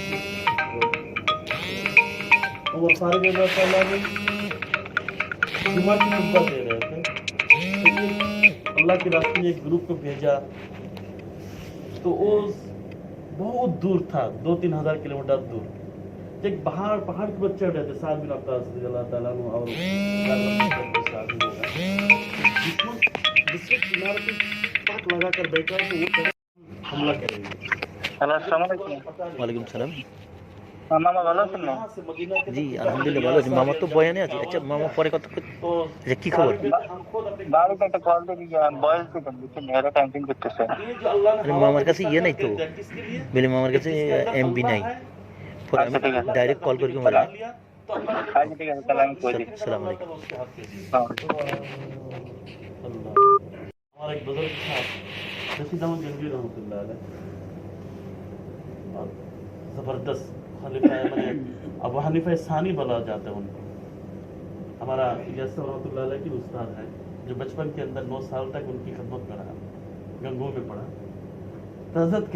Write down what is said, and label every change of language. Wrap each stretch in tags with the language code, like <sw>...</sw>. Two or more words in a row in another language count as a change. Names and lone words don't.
<ur>عمر فاروق</ur> <ar>رضی اللہ عنہ</ar> <ur>جمعہ کی خطبہ دے رہے تھے, اللہ کے راستے میں ایک گروپ کو بھیجا تو وہ بہت دور تھا, 2-3 ہزار کلومیٹر دور. ایک پہاڑ کے اوپر چڑھ رہے تھے, سعد بن وقاص</ur> <ar>رضی اللہ تعالیٰ عنہ</ar> <ur>اور جس وقت کنارے پہ پاک لگا کر بیٹھا تو وہ حملہ کریں گے.</ur> <ar>السلام علیکم. وعلیکم السلام.</ar> <bn>মামা ভালো আছেন না? জি আলহামদুলিল্লাহ ভালো আছি. মামা তো বয়ানে আছে. আচ্ছা মামা পরে কথা আচ্ছা কি খবর? বাড়িতে একটা কল দিয়ে বয়স দিতেন, বুঝছেন, এরা ক্যাম্পিং করতেছে. আরে মামার কাছে ইয়ে নাই তো, বলে মামার কাছে এমবি নাই, পরে আমি</bn> <en>direct call</en> <bn>করি মারা. আচ্ছা ঠিক আছে, তাহলে আমি কই দিই.</bn> <ar>السلام عليكم.</ar> <ur>ہمارا ایک بزرگ تھا رشید احمد گنگوی</ur> <ar>رحمۃ اللہ علیہ,</ar> <ur>زبردست خلیفہ ابو حنیفہ ثانی بولا جاتا ہے ان کو. ہمارا الیاس</ur> <ar>رحمۃ اللہ علیہ</ar> <ur>کی استاد ہے جو بچپن کے اندر 9 سال تک ان کی خدمت میں رہا, گنگو میں پڑھا.</ur>